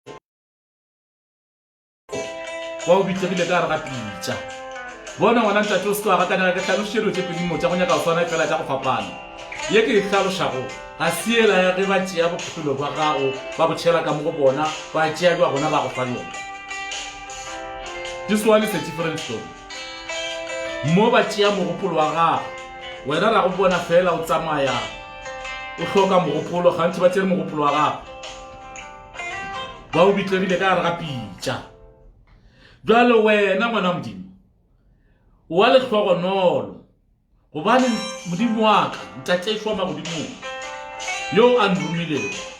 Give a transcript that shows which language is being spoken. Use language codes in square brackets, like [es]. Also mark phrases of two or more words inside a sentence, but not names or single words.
[nso] wa o bitlegile ka gare ga pitša bona ngwana ntate o se tloga gakanega ke tlhalošero tše pedimo tša go nyaka go swana fela tša go fapana ye ke e tlhalošago ga se ela ya ge ba tšea bophelo ba gago ba botšhela ka mo go bona ba tšea jwa bona ba go fa yona [en] this one is a different story [nso] mo ba tšea mogopolo wa gago wena ra go bona fela o tsamaya o hloka mogopolo gantši ba tšere mogopolo wa gago ba o bitlegile ka gare ga pitša jwale wena ngwana modimo wa letlhogonolo gobane modimo wa ka ntatšešwa magodimong yo a nromilego